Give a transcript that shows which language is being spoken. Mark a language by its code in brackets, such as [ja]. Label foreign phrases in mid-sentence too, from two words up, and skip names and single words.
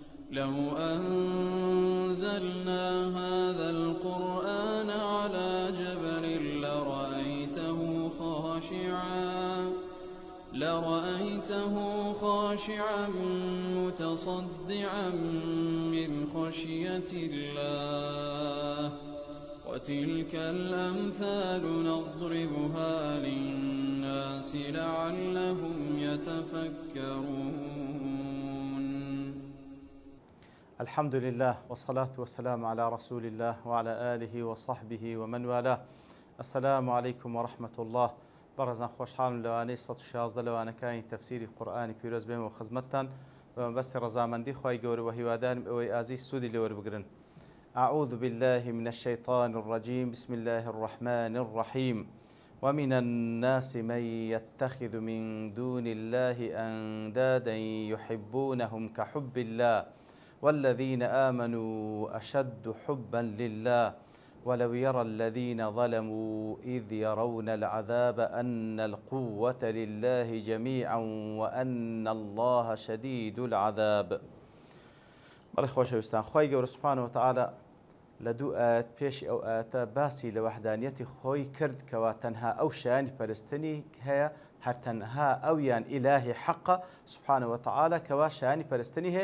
[ar] لو أنزلنا هذا القرآن على جبل لرأيته خاشعا متصدعا من خشية الله وتلك الأمثال نضربها للناس لعلهم يتفكرون. الحمد لله والصلاة والسلام على رسول الله وعلى آله وصحبه ومن والاه. السلام عليكم ورحمة الله. [ckb] بەڕێزان خۆشحاڵم لەوانەی 116 لەوانەکانی تەفسیری قورئانی پیرۆز بێمەوە خزمەتتان بەمەبەستی ڕەزامەندی خوای گەورە و هیوادارم ئەوەی ئازیز سوودی لێوەربگرن. [ar] أعوذ بالله من الشيطان الرجيم. بسم الله الرحمن الرحيم. ومن الناس من يتخذ من دون الله أندادا يحبونهم كحب الله والذين آمنوا أشد حبا لله ولو يرى الذين ظلموا إذ يرون العذاب أن القوة لله جميعا وأن الله شديد العذاب. [ckb] بەڵێ خۆشەویستان، خی گەورە [ar] سوبحانەهو وتەعالە [ckb] لە دوو ئاەت پێشی ئەو ئاەتە باسی لە وەحدانیەتی خۆی کرد کەوا تەنها ئەو شایانی پەرستنی هەیە، هەر تەنها ئەویان ئیلاهی حەقە [ar] سوبحانەهو وتەعالە [ckb] کەوا شایانی پەرستنی هەیە.